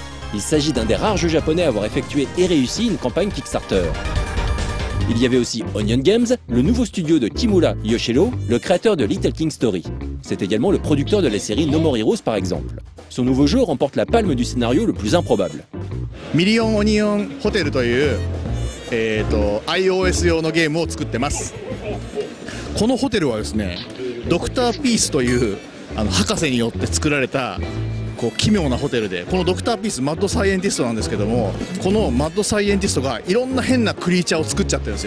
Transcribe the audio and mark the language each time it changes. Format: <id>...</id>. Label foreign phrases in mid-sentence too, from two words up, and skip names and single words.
<fr>Il s'agit d'un des rares jeux japonais à avoir effectué et réussi une campagne Kickstarter. Il y avait aussi Onion Games, le nouveau studio de Kimura Yoshiro, le créateur de Little King Story. C'est également le producteur de la série No More Heroes par exemple. Son nouveau jeu remporte la palme du scénario le plus improbable.</fr> <ja>Million Onion Hotel という、iOS 用のゲームを作ってます。このホテルはですね、ドクターピースという博士によって作られた奇妙なホテルで、このドクターピースマッドサイエンティストなんですけども、このマッドサイエンティストがいろんな変なクリーチャーを作っちゃってるんですよ。</ja>